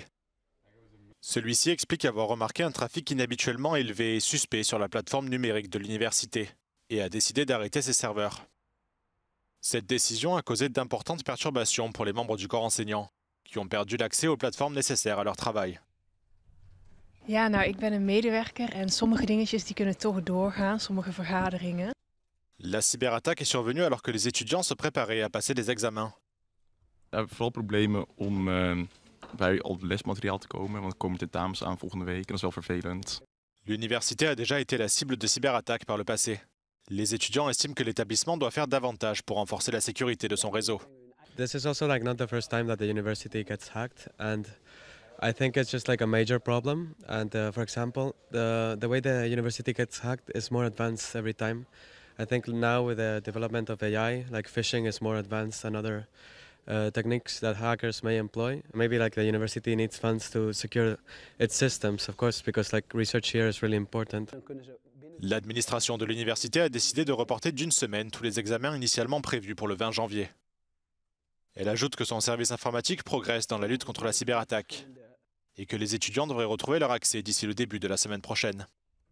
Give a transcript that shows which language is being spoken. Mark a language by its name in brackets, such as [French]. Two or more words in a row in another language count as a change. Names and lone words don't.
[French] Celui-ci explique avoir remarqué un trafic inhabituellement élevé et suspect sur la plateforme numérique de l'université et a décidé d'arrêter ses serveurs. Cette décision a causé d'importantes perturbations pour les membres du corps enseignant, qui ont perdu l'accès aux plateformes nécessaires à leur travail. [Dutch] Ja, nou, ik ben een medewerker en sommige dingetjes die kunnen toch doorgaan, sommige vergaderingen. [French] La cyberattaque est survenue alors que les étudiants se préparaient à passer des examens. [Dutch] We hebben vooral problemen om bij al het lesmateriaal te komen, want er komen tentamens aan volgende week en dat is wel vervelend. [French] L'université a déjà été la cible de cyberattaques par le passé. Les étudiants estiment que l'établissement doit faire davantage pour renforcer la sécurité de son réseau. [English] This is also not the first time that the university gets hacked, and I think it's just a major problem. And for example, the way the university gets hacked is more advanced every time. I think now with the development of AI, phishing is more advanced than other techniques that hackers may employ. Maybe the university needs funds to secure its systems, of course, because research here is really important. [French] L'administration de l'université a décidé de reporter d'une semaine tous les examens initialement prévus pour le 20 janvier. Elle ajoute que son service informatique progresse dans la lutte contre la cyberattaque et que les étudiants devraient retrouver leur accès d'ici le début de la semaine prochaine.